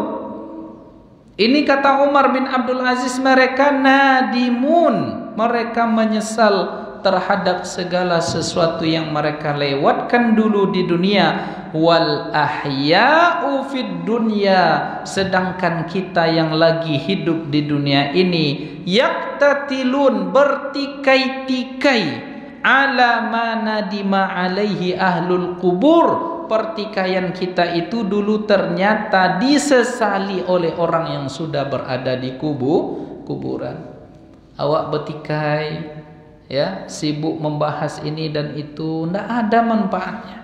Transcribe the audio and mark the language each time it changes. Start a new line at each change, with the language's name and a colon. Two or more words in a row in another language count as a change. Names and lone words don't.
Indonesian: Ini kata Umar bin Abdul Aziz, mereka nadimun, mereka menyesal terhadap segala sesuatu yang mereka lewatkan dulu di dunia.
Arabic: والأحياء في الدنيا,
Indonesian: sedangkan kita yang lagi hidup di dunia ini yaktatilun, bertikai-tikai,
Arabic: على ما ندم عليه أهل القبور,
Indonesian: pertikaian kita itu dulu ternyata disesali oleh orang yang sudah berada di kuburan. Awak bertikai, ya, sibuk membahas ini dan itu, tidak ada manfaatnya.